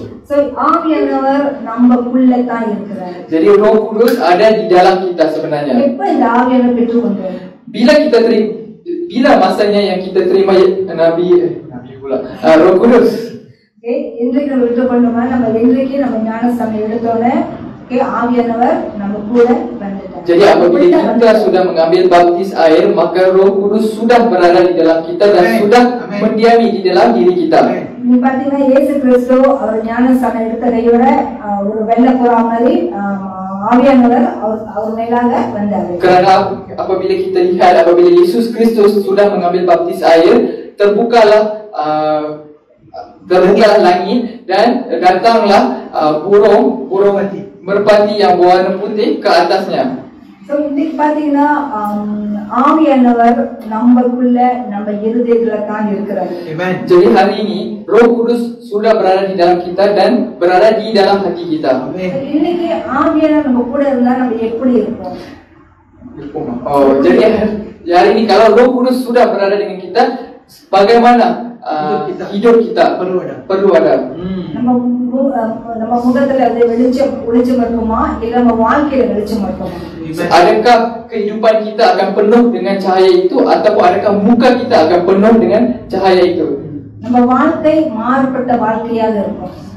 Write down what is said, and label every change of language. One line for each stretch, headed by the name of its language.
Tamil: So ஆவியானவர் நமக்குள்ள தான் இருக்கிறார்.
Malay: Jadi Roh Kudus ada di dalam kita sebenarnya.
Tamil: எப்ப இந்த ஆவியானவர் பெற்றுக்கொண்டோம்?
Malay: Bila masanya yang kita terima Nabi pula Roh Kudus.
Tamil: Okay, இன்றைக்கு நம்ம பெற்றுக்கொண்டோமா? நம்ம இன்றைக்கு நம்ம ஞானஸ்நானம் எடுத்தோனே ஆவியானவர் நம்ம கூட வந்துட்டார்.
Malay: Jadi apabila kita sudah mengambil baptis air, maka Roh Kudus sudah berada di dalam kita dan sudah mendiami di dalam diri kita.
Tamil: நீ பாத்தீங்கன்னா இயேசு கிறிஸ்து அவர் ஞானஸ்நானம் எடுத்த கையோட ஒரு வெள்ளை புறா மாதிரி ஆவியானவர் அவர் மேலாக வந்தார்.
Malay: Kerana apabila kita lihat apabila Yesus Kristus sudah mengambil baptis air, terbukalah langit dan datanglah burung merpati yang berwarna putih ke atasnya.
Tamil: So இன்னைக்கு பார்த்தீங்கன்னா ஆவியானவர் நம்மக்குள்ள நம்ம இருதயத்துல தான் இருக்கிறார். Amen.
Malay: Jadi hari ini Roh Kudus sudah berada di dalam kita dan berada di dalam hati kita. Amen.
Tamil: இன்னைக்கு ஆவியானவர் நம்ம கூட இருந்தா நம்ம எப்படி இருப்போம்?
Malay: Oh, jadi hari ini kalau Roh Kudus sudah berada dengan kita, bagaimana hidup kita perlu ada.
Tamil: நம்ம முகத்துல அது வெளிச்சம் இருக்குமா இல்ல நம்ம வாழ்க்கையில வெளிச்சம் இருக்குமா?
Malay: Adakah kehidupan kita akan penuh dengan cahaya itu ataupun adakah muka kita akan penuh dengan cahaya itu?
Tamil: நம்ம வாழ்க்கை மாறுபட்ட வாழ்க்கையாக இருக்கும்.